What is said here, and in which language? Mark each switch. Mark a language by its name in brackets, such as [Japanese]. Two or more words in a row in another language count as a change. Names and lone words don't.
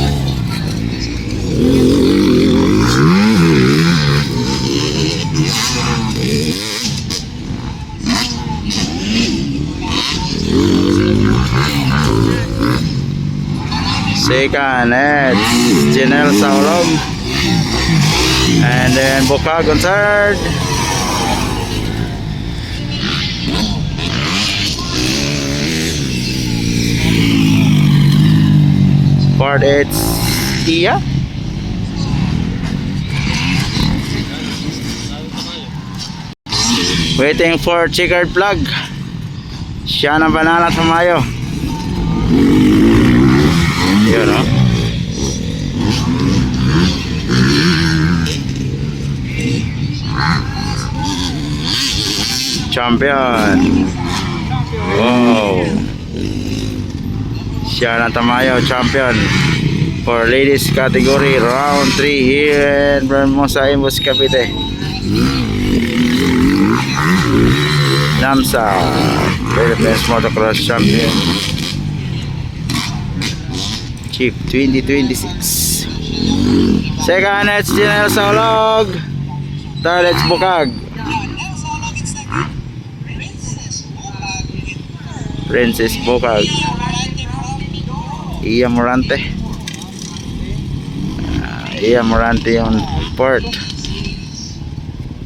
[English] Second, it's Janelle sa ulog. And then Bukag on third. Fourth, it's Iya. Waiting for checkered flag. [Filipino] Shana Banana Tamayo. Yun, no? [English] Champion. Wow. Shana Tamayo, champion for ladies category round 3 here in Bermosa, Imos, Cavite. NAMSA Philippines Motocross Champion Chief 2026. Second, it's Janelle sa ulog. Third, it's Bukag. Princess Bukag. Iya Morante. [Filipino] Iya Morante yung port.